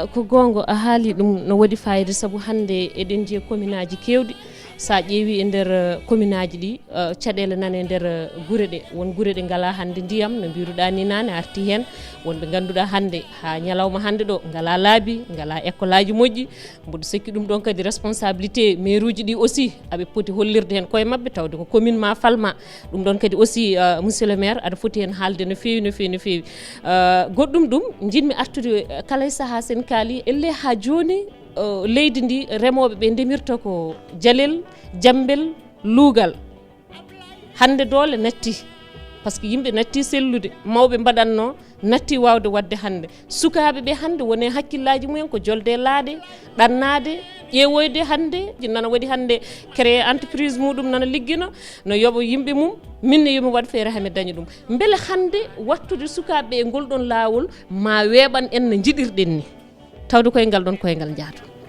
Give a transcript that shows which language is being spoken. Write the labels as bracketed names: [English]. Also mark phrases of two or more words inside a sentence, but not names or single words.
[Fula] ko gonga a haali ɗum no waɗi fayida saabu hande eɗen jiiya commune aji kewɗi sa ƴeewi e nder commune aji ɗi caɗele nane nder guure ɗe won guure ɗe ngala hande ndiyam no mbiruɗa ni nane arti hen wonɓe ganduɗa hande ha ñalawma hande ɗo ngala laabi ngala école aji moƴƴi mboɗo sikki ɗum ɗon kadi responsabilité maire uji ɗi aussi aɓe poti hollirde hen koye mabɓe tawde ko commune ma falma ɗum ɗon kadi aussi [French] monsieur le maire [Fula] aɗa foti hen haalde no fewi no fewi no fewi goɗɗum ɗum jinmi artude kala e saaha sen kaali elle ha joni leydi ndi remoɓe ɓe ndemirta ko jalel jambel luugal hande doole natti [French] par ce que [Fula] yimɓe natti sellude mawɓe mbaɗanno natti wawde wadde hande sukaɓe ɓe hande wone hakkillaji mumen ko jolde laaɗe ɗannade ƴeewoyde hande nana waɗi hande [French] créé entreprise [Fula] muɗum nana liggino no yooɓa yimɓe mum minne yomi waɗ feere hami daña ɗum beele hande wattude sukaɓeɓe e ngol ɗon laawol ma weeɓan en no jiɗirɗen ni tawde koyngal ɗon koyngal jaato